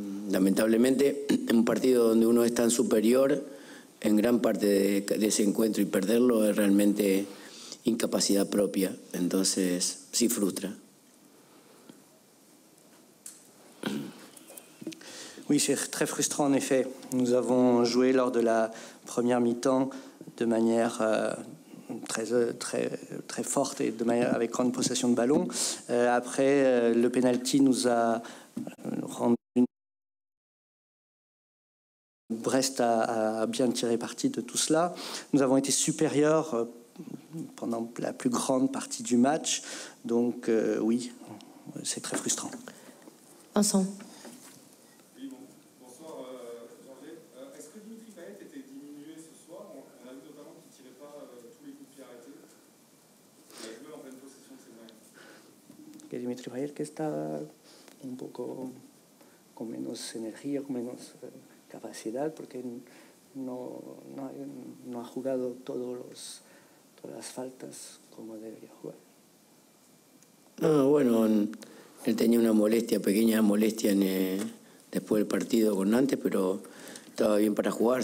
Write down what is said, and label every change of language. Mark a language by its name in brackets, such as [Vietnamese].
[Spanish] Lamentablemente, en un partido donde uno es tan superior, en gran parte de ese encuentro y perderlo es realmente incapacidad propia, entonces sí frustra. [French] Oui, c'est très frustrant en effet. Nous avons joué lors de la première mi-temps de manière très forte et avec grande possession de ballon. Après, le penalty nous a rendu... Brest a bien tiré parti de tout cela. Nous avons été supérieurs pendant la plus grande partie du match. Donc oui, c'est très frustrant. Vincent. Oui, bonsoir Jean-Gé. Est-ce que Dimitri Payet était diminué ce soir? On a vu notamment qu'il ne tirait pas tous les coups de pied arrêtés. Il a joué en pleine possession de ses moyens. [Spanish] Que Dimitri Payet que está un poco con menos energía, con menos capacidad, porque no ha jugado todas las faltas como debería jugar. No, bueno, él tenía una pequeña molestia después del partido con Nantes, pero estaba bien para jugar.